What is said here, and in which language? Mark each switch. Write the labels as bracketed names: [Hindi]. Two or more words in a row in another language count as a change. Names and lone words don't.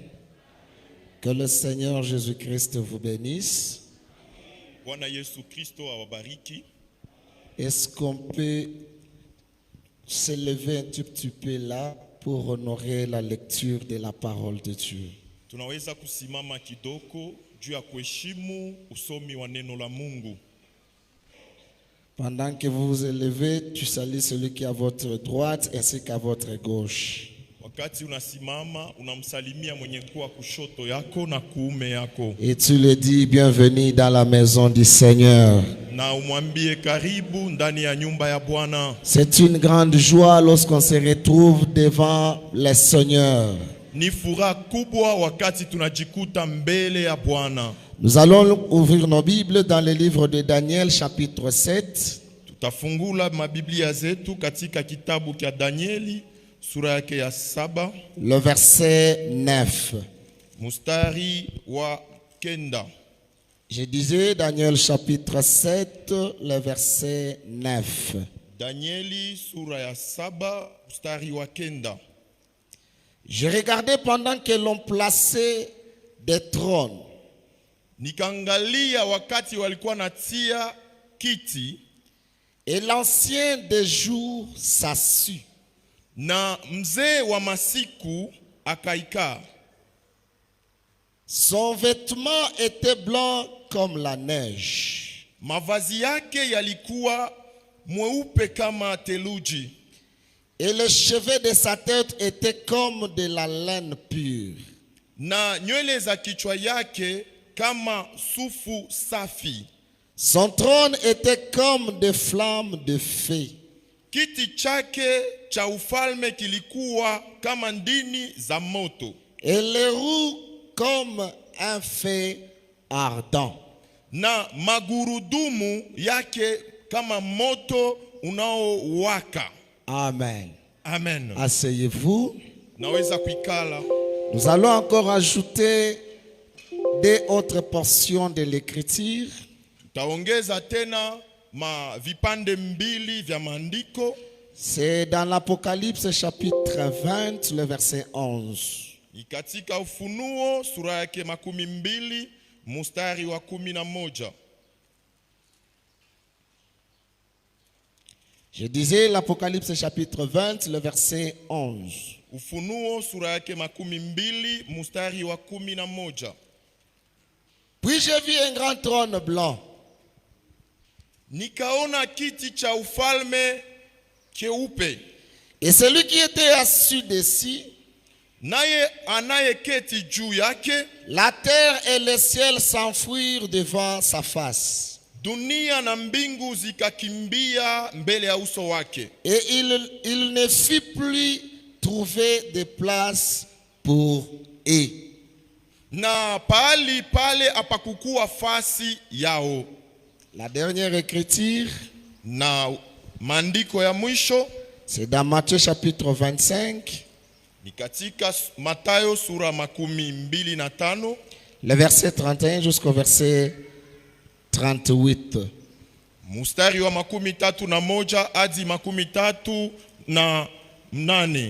[French] Que le Seigneur Jésus-Christ vous bénisse. Est-ce qu'on peut s'élever un tout petit peu là pour honorer la lecture de la parole de Dieu? [Swahili] Tunaweza kusimama kidogo juu ya kuheshimu usomi wa neno la Mungu. [French] Pendant que vous vous élevez, tu salues celui qui est à votre droite ainsi qu'à votre gauche. [Swahili] Wakati unasimama unamsalimia mwenye kuwa kushoto yako na kuume yako. [French] Et tu le dis, bienvenue dans la maison du Seigneur. [Swahili] Na umwambie karibu ndani ya nyumba ya Bwana. [French] C'est une grande joie lorsqu'on se retrouve devant le Seigneur. [Swahili] Ni furaha kubwa wakati tunajikuta mbele ya Bwana. [French] Nous allons ouvrir nos Bibles dans le livre de Daniel chapitre 7. [Swahili] Tutafungula mabiblia zetu katika kitabu cha Danieli sura yake ya 7. [French] Le verset 9. [Swahili] Mustari wa kenda. [French] Je disais Daniel chapitre 7, le verset 9. [Swahili] Danieli sura ya 7 mustari wa kenda. [French] Je regardais pendant que l'on plaçait des trônes. [Swahili] Nikangalia wakati walikuwa natia kiti. [French] Et l'ancien des jours s'assit. [Swahili] Na mzee wa masiku akaikaa. [French] Son vêtement était blanc comme la neige. [Swahili] Mavazi yake yalikuwa mweupe kama theluji. [French] Et les cheveux de sa tête étaient comme de la laine pure. [Swahili] Na nywele za kichwa yake kama sufu safi. [French] Son trône était comme des flammes de feu. [Swahili] Kiti chake cha ufalme kilikuwa kama ndini za moto. [French] Et les roues comme un feu ardent. [Swahili] Na magurudumu yake kama moto unaowaka. Amen. Amen. [French] Asseyez-vous. [Swahili] Naweza kuikala. [French] Nous allons encore ajouter des autres portions de l'écriture. [Swahili] Taongeza tena vipande mbili vya maandiko. [French] C'est dans l'Apocalypse chapitre 20, le verset 11. [Swahili] Ni katika Ufunuo sura yake 12 mstari wa 11. [French] Je disais l'Apocalypse chapitre 20, le verset 11. [Swahili] Ufunuo sura yake 12 mstari wa 11. [French] Puis j'ai vu un grand trône blanc. [Swahili] Nikaona kiti cha ufalme keupe. [French] Et celui qui était assis dessus, [Swahili] naye anayeketi juu yake. [French] La terre et le ciel s'enfuirent devant sa face. [Swahili] Dunia na mbingu zikakimbia mbele ya uso wake. [French] Et il ne fit plus trouver de place pour eux. [Swahili] Na pali pale apakukuwa fasi yao. [French] La dernière écriture, [Swahili] na maandiko ya mwisho, [French] c'est dans Matthieu chapitre 25. [Swahili] Ni katika Mathayo sura 25. [French] Le verset 31 jusqu'au verset 38. [Swahili] Mustari wa 31 hadi 38.